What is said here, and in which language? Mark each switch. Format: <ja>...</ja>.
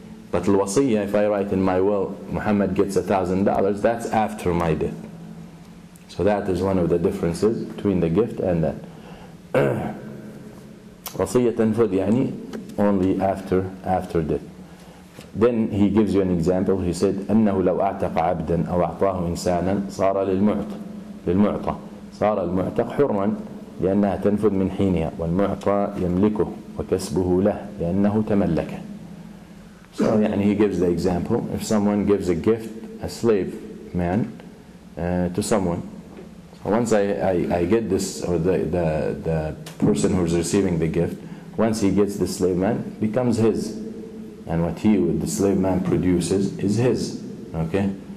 <en>But al-wasiyya, if I write in my will, Muhammad gets $1,000, that's after my death. So that is one of the differences between the gift and that.</en> <ar>Wasiyya tanfud, yani</ar> <en>only after death. Then he gives you an example. He said</en> <ar>أنه لو أعتق عبدا أو أعطاه إنسانا صار للمعطى صار المعتق حرا لأنها تنفذ من حينها والمعطى يملكه وكسبه له لأنه تملكه.</ar> <en>So يعني he gives the example. If someone gives a gift, a slave man, to someone, so once I get this, or the person who's receiving the gift, once he gets the slave man, becomes his. And what the slave man produces is his. Okay?</en>